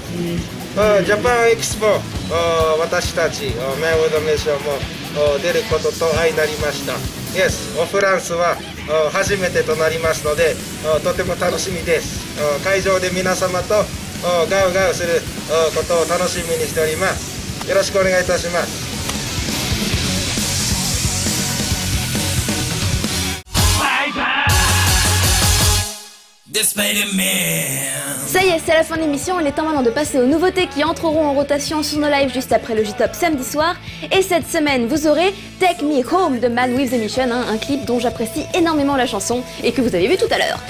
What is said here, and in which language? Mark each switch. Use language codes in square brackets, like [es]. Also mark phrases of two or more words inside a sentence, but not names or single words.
[ja] ジャパンエキスポ、私たち Man with a Mission も出ることと相なりました。Yes、フランスは初めてとなりますので、とても楽しみです。会場で皆様とガウガウすることを楽しみにしております。よろしくお願いいたします。 [fr] Ça y est, c'est la fin de l'émission, il est temps maintenant de passer aux nouveautés qui entreront en rotation sur nos lives juste après le J-Top samedi soir. Et cette semaine, vous aurez Take Me Home de Man with a Mission, un clip dont j'apprécie énormément la chanson et que vous avez vu tout à l'heure.